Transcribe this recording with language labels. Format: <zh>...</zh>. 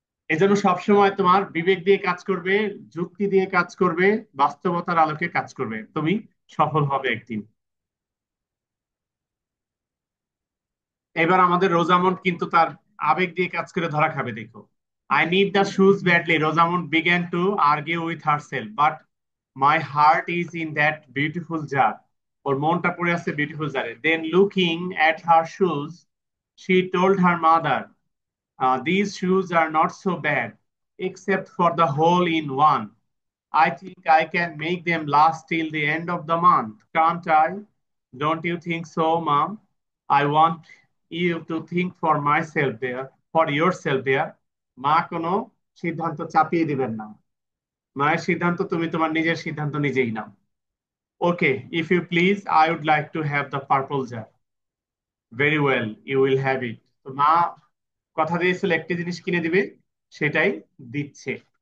<bn>এই জন্য সবসময় তোমার বিবেক দিয়ে কাজ করবে, যুক্তি দিয়ে কাজ করবে, বাস্তবতার আলোকে কাজ করবে, তুমি সফল হবে একদিন। এবার আমাদের রোজামন্ড কিন্তু তার আবেগ দিয়ে কাজ করে ধরা খাবে, দেখো।</bn> <en>I need the shoes badly, Rosamund began to argue with herself, but my heart is in that beautiful jar.</en> <bn>ওর মনটা পড়ে আছে বিউটিফুল জারে।</bn> <en>Then looking at her shoes, she told her mother, these shoes are not so bad, except for the hole in one. I think I can make them last till the end of the month, can't I? Don't you think so, Mom? I want you to think for myself there, for yourself there.</en> <bn>মা কোনো সিদ্ধান্ত চাপিয়ে দিবেন না। মায়ের সিদ্ধান্ত তুমি তোমার নিজের সিদ্ধান্ত নিজেই নাও।</bn> <en>Okay, if you please, I would like to have the purple jar. Very well, you will have it.</en> <bn>তো মা কথা দিয়েছিল একটি জিনিস কিনে দিবে, সেটাই দিচ্ছে।</bn>